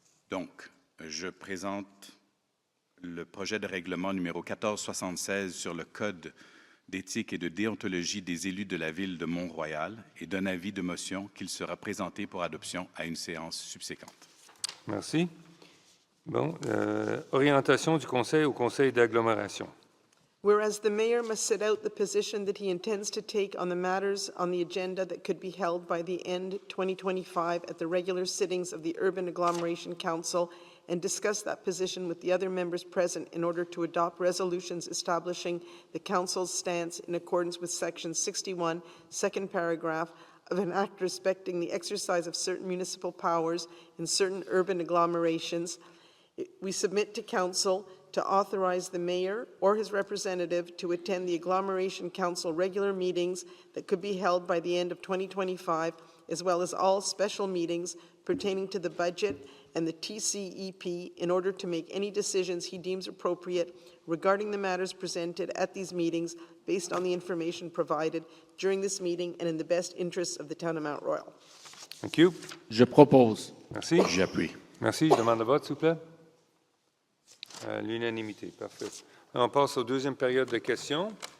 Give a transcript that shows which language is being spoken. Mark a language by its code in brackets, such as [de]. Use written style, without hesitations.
[fr] Donc, je présente le projet de règlement numéro 1476 sur le Code d'éthique et de déontologie des élus de la Ville de Mont-Royal et donne avis de motion qu'il sera présenté pour adoption à une séance subséquente. Merci. Bon, orientation du Conseil au Conseil d'agglomération. [en] Whereas the mayor must set out the position that he intends to take on the matters on the agenda that could be held by the end 2025 at the regular sittings of the Urban Agglomeration Council and discuss that position with the other members present in order to adopt resolutions establishing the council's stance in accordance with section 61, second paragraph of an act respecting the exercise of certain municipal powers in certain urban agglomerations. We submit to council to authorize the mayor or his representative to attend the Agglomeration Council regular meetings that could be held by the end of 2025, as well as all special meetings pertaining to the budget and the TCEP in order to make any decisions he deems appropriate regarding the matters presented at these meetings based on the information provided during this meeting and in the best interests of the town of Mount Royal. Thank you. [fr] Je propose. Merci. J'appuie. Merci. Je demande le vote, s'il vous plaît. L'unanimité, parfait. On passe aux deuxième période de questions.